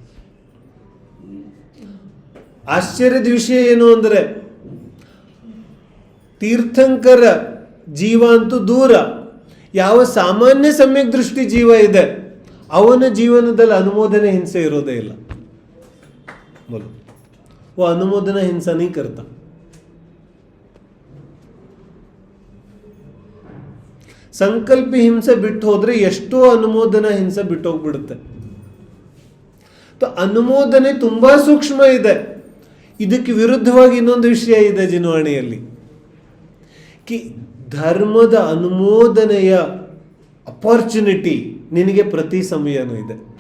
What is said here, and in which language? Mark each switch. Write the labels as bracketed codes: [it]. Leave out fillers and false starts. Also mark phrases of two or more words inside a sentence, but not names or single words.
[kn] ಆಶ್ಚರ್ಯದ ವಿಷಯ ಏನು ಅಂದ್ರೆ, ತೀರ್ಥಂಕರ ಜೀವ ಅಂತೂ ದೂರ, ಯಾವ ಸಾಮಾನ್ಯ ಸಮ್ಯಕ್ ದೃಷ್ಟಿ ಜೀವ ಇದೆ ಅವನ ಜೀವನದಲ್ಲಿ ಅನುಮೋದನೆ ಹಿಂಸೆ ಇರೋದೇ ಇಲ್ಲ. [hi] बोलो वो अनुमोदना हिंसा नहीं करता. [kn] ಸಂಕಲ್ಪ ಹಿಂಸೆ ಬಿಟ್ಟು ಹೋದ್ರೆ ಎಷ್ಟೋ ಅನುಮೋದನಾ ಹಿಂಸೆ ಬಿಟ್ಟು ಹೋಗ್ಬಿಡುತ್ತೆ. ಅನುಮೋದನೆ ತುಂಬಾ ಸೂಕ್ಷ್ಮ ಇದೆ. ಇದಕ್ಕೆ ವಿರುದ್ಧವಾಗಿ ಇನ್ನೊಂದು ವಿಷಯ ಇದೆ ಜಿನವಾಣಿಯಲ್ಲಿ, ಕಿ ಧರ್ಮದ ಅನುಮೋದನೆಯ ಅಪಾರ್ಚುನಿಟಿ ನಿನಗೆ ಪ್ರತಿ ಸಮಯನೂ ಇದೆ.